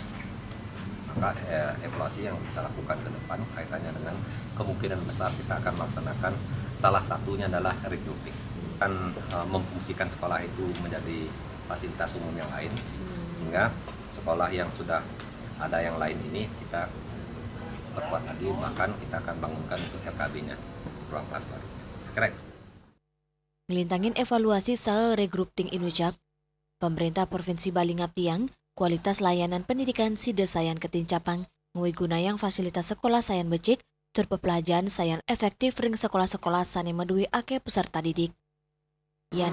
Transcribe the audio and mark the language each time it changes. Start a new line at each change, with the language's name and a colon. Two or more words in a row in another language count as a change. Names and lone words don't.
Indonesian: Maka evaluasi yang kita lakukan ke depan kaitannya dengan kemungkinan besar kita akan melaksanakan salah satunya adalah regrouping. Kan memfungsikan sekolah itu menjadi fasilitas umum yang lain, sehingga sekolah yang sudah ada yang lain ini kita perkuat lagi, bahkan kita akan bangunkan untuk RKB-nya, ruang kelas baru. Sekeren.
Balinese: Ngelintangin evaluasi saha regrouping inucap, pemerintah Provinsi Bali ngabdiang kualitas layanan pendidikan sida sayan ketincapang ngwigunayang fasilitas sekolah sayan becik tur pepelajaran sayan efektif ring sekolah-sekolah sane medui ake peserta didik.